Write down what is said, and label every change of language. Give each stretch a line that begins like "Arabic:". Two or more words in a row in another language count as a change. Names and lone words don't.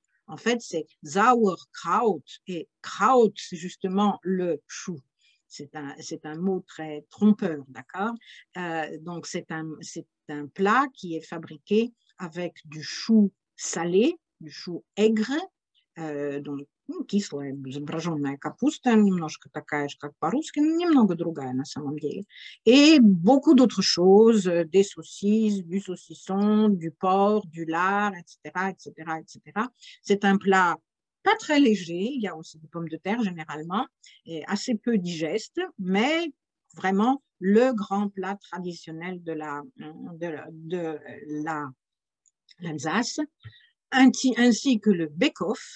French: En fait, c'est Sauerkraut, et kraut, c'est justement le chou. C'est un mot très trompeur, d'accord? Donc, c'est un plat qui est fabriqué avec du chou salé, du chou aigre, donc
Russian: кислая, броженая капуста, немножко такая же, как по-русски, но немного другая на самом деле.
French: Et beaucoup d'autres choses, des saucisses, du saucisson, du porc, du lard, etc., etc., etc. C'est un plat pas très léger, il y a aussi des pommes de terre généralement, et assez peu digeste, mais vraiment le grand plat traditionnel de l'Alsace, ainsi que le Bake-Off.